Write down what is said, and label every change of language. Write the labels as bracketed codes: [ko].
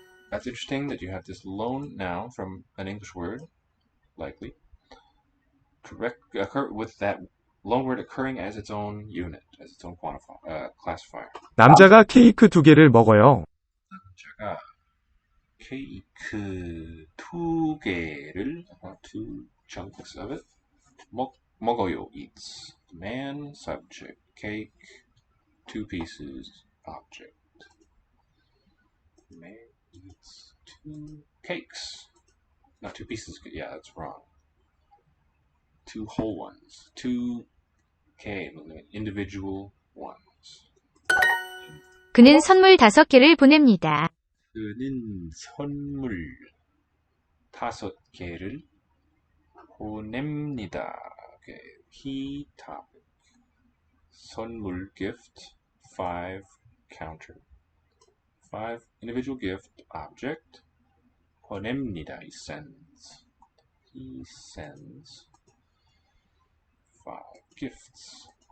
[en] That's interesting that you have this loan noun from an English word, likely, with that loan word occurring as its own unit, as its own classifier. [ko] 남자가 케이크 2개를 먹어요. 남자가 케이크 2개를, [en] two chunks of it, 먹어요, eats. Man, subject, cake, 2 pieces, object. Man eats 2 cakes. Not 2 pieces, yeah, that's wrong. 2 whole ones. 2 individual ones. [ko] 그는 선물 5개를 보냅니다. 그는 선물 5개를 보냅니다. [en] Okay. He topic. 선물 gift 5 counter. 5 individual gift object. 보냅니다. He sends. He sends 5 gifts.